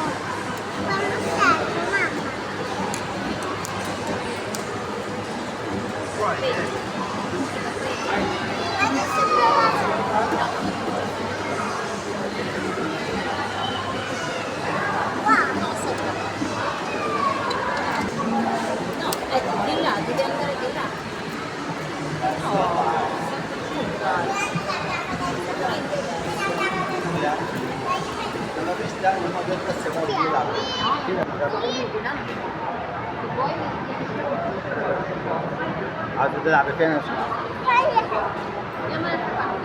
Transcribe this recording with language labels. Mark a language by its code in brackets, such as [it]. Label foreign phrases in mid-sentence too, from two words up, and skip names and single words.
[it] Quando serve, mamma! Adesso No, di là, devi andare di là. [ar] عاد تلعب فين؟ [it] Andiamo dall'altra parte.